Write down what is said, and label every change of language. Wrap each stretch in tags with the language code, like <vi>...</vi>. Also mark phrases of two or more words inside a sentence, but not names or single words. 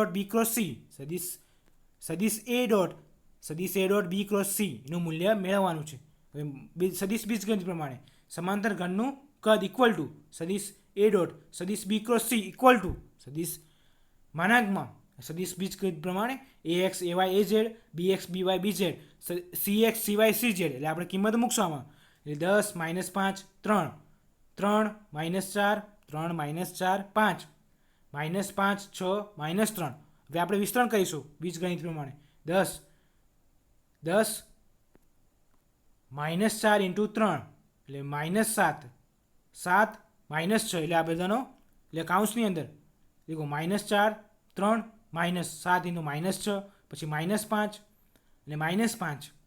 <gu>b ક્રોસ c સદિશ a ડોટ b ક્રોસ c એનું મૂલ્ય મેળવવાનું છે સદિશ બીજગણિત પ્રમાણે સમાંતર ઘનનું કદ</gu> <en>equal to</en> <gu>સદિશ a ડોટ સદિશ b ક્રોસ c</gu> <en>equal to</en> <gu>સદિશ માનાંકમાં સદિશ બીજગણિત પ્રમાણે ax ay az bx by bz cx cy cz એટલે આપણે કિંમત મૂકશું આમાં એટલે 10 -5 3 3 -4 3 -4 5 -5 6 -3 હવે આપણે વિસ્તરણ કરીશું બીજગણિત પ્રમાણે 10 -4 ઇન્ટુ 3 એટલે -7 7 -6 એટલે આ બધાનો એટલે કાઉન્સની અંદર દેખો -4 3 -7 ઇન્ટુ -6 પછી -5 એટલે -5</gu>